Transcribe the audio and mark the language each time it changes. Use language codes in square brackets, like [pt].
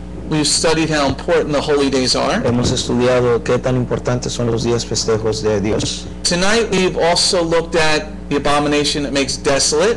[en] We've studied how important the holy days are. [es] Hemos estudiado qué tan importantes son los días festejos de Dios. [en] Tonight we've also looked at the abomination that makes desolate.